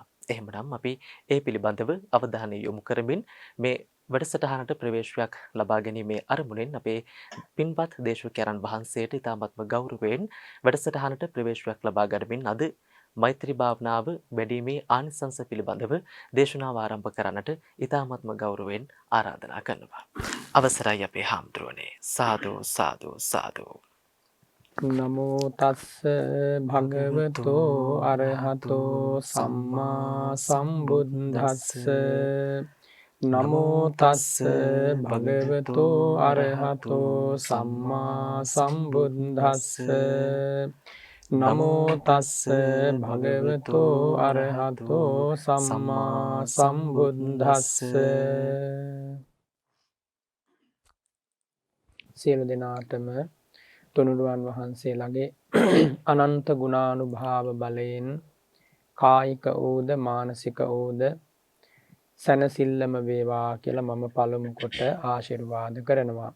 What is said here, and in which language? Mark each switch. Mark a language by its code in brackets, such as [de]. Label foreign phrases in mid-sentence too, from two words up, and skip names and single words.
[si] එහෙමනම් අපි ඒ පිළිබඳව අවධානය යොමු කරමින් මේ වැඩසටහනට ප්‍රවේශයක් ලබා ගැනීමේ අරමුණෙන් අපේ පින්වත් දේශකයන්න් වහන්සේට ඉතාමත්ම ගෞරවයෙන් වැඩසටහනට ප්‍රවේශයක් ලබා ගනිමින් අද මෛත්‍රී භාවනාව වැඩිීමේ ආනිසංස පිළිබඳව දේශනාව ආරම්භ කරන්නට ඉතාමත්ම ගෞරවයෙන් ආරාධනා කරනවා. අවසරයි අපේ හාමුදුරනේ. සාදු සාදු සාදු. [pi] නමෝ තස්ස භගවතෝ අරහතෝ සම්මා සම්බුද්දස්ස නමෝ තස්ස භගවතෝ අරහතෝ සම්මා සම්බුද්දස්ස නමෝ තස්ස භගවතෝ අරහතෝ සම්මා සම්බුද්දස්ස. [si] සියලු දෙනාටම තුනුරුවන් වහන්සේලාගේ අනන්ත ගුණානුභාව බලයෙන් කායික වූද මානසික වූද සැනසෙල්ලම වේවා කියලා මම පළමු කොට ආශිර්වාද කරනවා.